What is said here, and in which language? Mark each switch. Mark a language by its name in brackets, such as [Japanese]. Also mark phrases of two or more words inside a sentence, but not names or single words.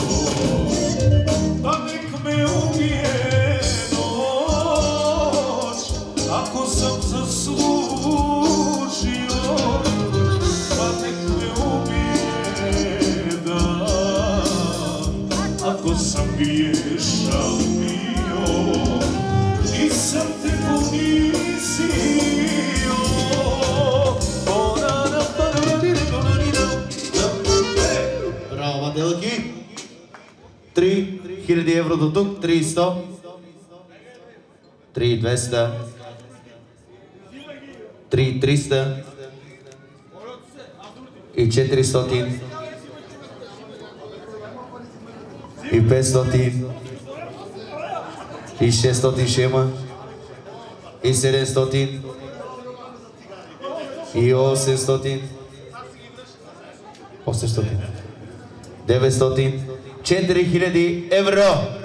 [Serbian] Pa nek me ubije noć, ako sam zaslužio. Pa nek me ubije dan, ako sam griješan bio i sam te ponizio. [Bulgarian] Браво, Бате Лъки! 3000 евро до тук, 300, 3200, 3300 и 400 и 500 и 600 ще има и 700 и 800, 900, 4000 евро.